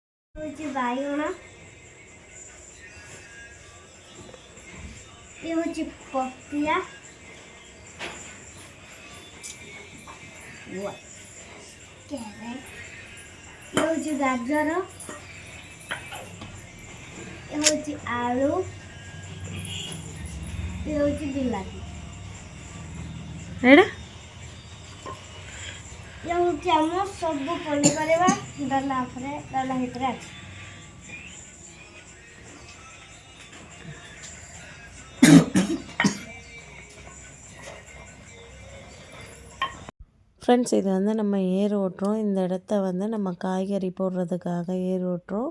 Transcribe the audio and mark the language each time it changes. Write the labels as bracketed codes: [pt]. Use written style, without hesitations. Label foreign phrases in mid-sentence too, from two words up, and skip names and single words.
[or] ହେଉଛି ବାଇଗଣ, ଇଏ ହେଉଛି ପପିଆ, ଇଏ ହେଉଛି ଗାଜର, ଇଏ ହେଉଛି ଆଳୁ, ଇଏ ହେଉଛି ବିଲାତି, ଏଇଟା ଇଏ ହେଉଛି ଆମ ସବୁ ପନିପରିବା ଡାଲା ଭିତରେ ଅଛି। [ta] ஃப்ரெண்ட்ஸ் இது வந்து நம்ம ஏர் ஓட்டுறோம். இந்த இடத்த வந்து நம்ம காய்கறி போடுறதுக்காக ஏர் ஓட்டுறோம்.